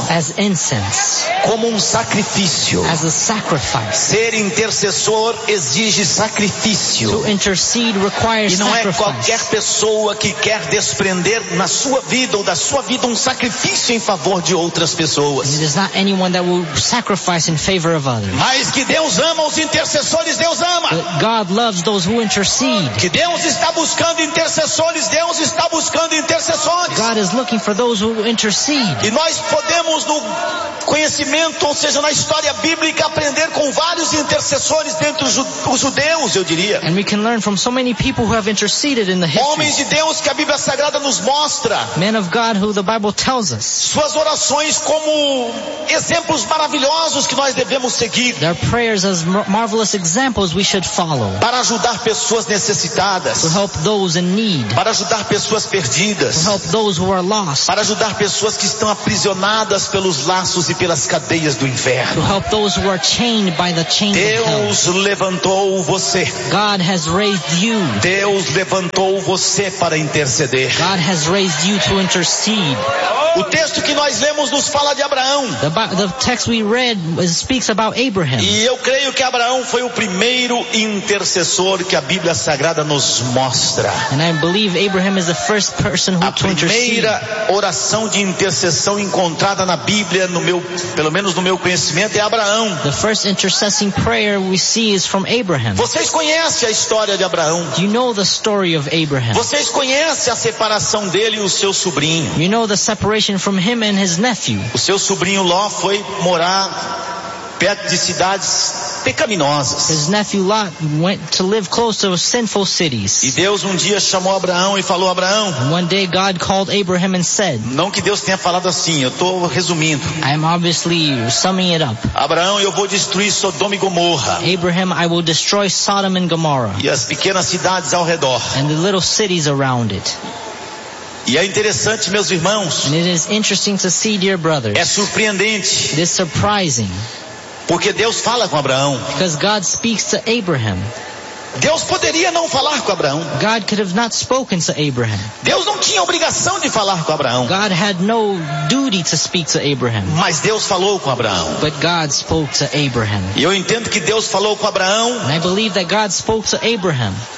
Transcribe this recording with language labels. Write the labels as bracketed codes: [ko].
[en] as incense, [pt] como sacrifício, [en] as a sacrifice. [pt] Ser intercessor exige sacrifício. [en] To intercede requires [pt] e não [en] sacrifice. [pt] É qualquer pessoa que quer desprender na sua vida ou da sua vida sacrifício em favor de outras pessoas. [en] It is not anyone that will sacrifice in favor of others. [pt] Mas que Deus ama os intercessores. intercessores Deus ama. [en] But God loves those who intercede. [pt] Que Deus está buscando intercessores. Deus está buscando intercessores. [en] God is looking for those who intercede. [pt] E nós podemos no conhecimento, ou seja, na história bíblica, aprender com vários intercessores dentro dos judeus, eu diria. [en] And we can learn from so many people who have interceded in the history. [pt] Homens de Deus que a Bíblia Sagrada nos mostra. [en] Men of God who the Bible tells us. [pt] Suas orações como exemplos maravilhosos que nós devemos seguir. [en] Their prayers as marvelous examples we should follow. [pt] Para ajudar pessoas necessitadas. [en] To help those in need. [pt] Para ajudar pessoas perdidas. [en] To help those who are lost. [pt] Para ajudar pessoas que estão aprisionadas pelos laços e pelas cadeias do inferno. [en] To help those who are chained by the chains of hell. [pt] Deus levantou você. [en] God has raised you. [pt] Deus levantou você para interceder. [en] God has raised you to intercede. [pt] O texto que nós lemos nos fala de Abraão. [en] The text we read speaks about Abraham. [pt] E eu creio que Abraão foi o primeiro intercessor que a Bíblia Sagrada nos mostra. [en] And I believe Abraham is the first person who to intercede. [pt] A primeira oração de intercessão encontrada na Bíblia, pelo menos no meu conhecimento, é Abraão. [en] The first intercessing prayer we see is from Abraham. [pt] Vocês conhecem a história de Abraão? [en] You know the story of Abraham. [pt] Vocês conhecem a separação dele e o seu sobrinho? [en] You know the separation from him and his nephew. [pt] O seu sobrinho Ló foi morar perto de cidades pecaminosas. [en] His nephew Lot went to live close to sinful cities. [pt] E Deus um dia chamou Abraão e falou: Abraão. [en] One day God called Abraham and said. [pt] Não que Deus tenha falado assim, eu estou resumindo. [en] I'm obviously summing it up. [pt] Abraão, eu vou destruir Sodoma e Gomorra. [en] Abraham, I will destroy Sodom and Gomorrah. [pt] E as pequenas cidades ao redor. [en] And the little cities around it. [pt] E é interessante, meus irmãos. [en] And it is interesting to see, dear brothers. [pt] É surpreendente. [en] It is surprising. [pt] Porque Deus fala com Abraão. [en] Because God speaks to Abraham. [pt] Deus poderia não falar com Abraão. [en] God could have not spoken to Abraham. [pt] Deus não tinha obrigação de falar com Abraão. [en] God had no duty to speak to Abraham. [pt] Mas Deus falou com Abraão. [en] But God spoke to Abraham. [pt] E eu entendo que Deus falou com Abraão. [en] And I believe that God spoke to Abraham.